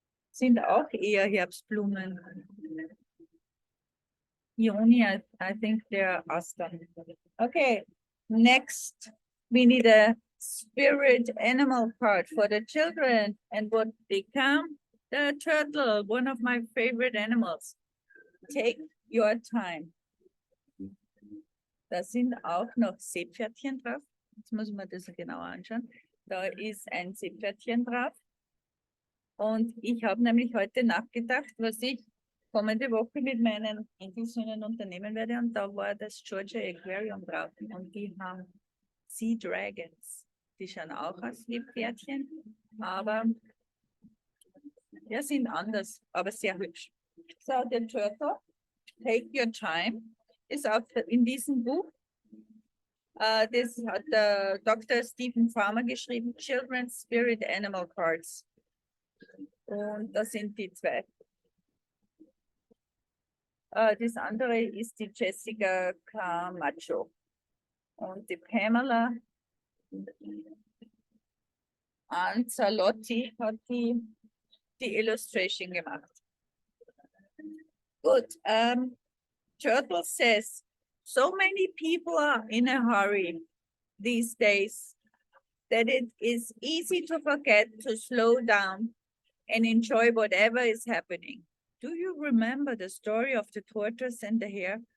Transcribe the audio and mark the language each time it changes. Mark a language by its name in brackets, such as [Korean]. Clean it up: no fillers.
[German] Sind auch eher Herbstblumen. [English] Peony, I think they're Astern. Okay, next we need a spirit animal card for the children and what become the turtle, one of my favorite animals. Take your time. [German] Da sind auch noch Seepferdchen drauf. Jetzt muss man das genauer anschauen. Da ist ein Seepferdchen drauf. Und ich habe nämlich heute nachgedacht, was ich kommende Woche mit meinen Enkelsöhnen unternehmen werde. Und da war das Georgia Aquarium drauf. Und die haben Sea Dragons. Die schauen auch aus wie Pferdchen, aber ja, sind anders, aber sehr hübsch. So, der Turtle, Take Your Time, ist auch in diesem Buch. Das hat der Dr. Stephen Farmer geschrieben, Children's Spirit Animal Cards. Und das sind die zwei. Das andere ist die Jessica Camacho. Und die Pamela Anzalotti hat die Illustration gemacht. [English] Good. Turtle says, so many people are in a hurry. these days that it is easy to forget to slow down and enjoy whatever is happening. Do you remember the story of the tortoise and the hare?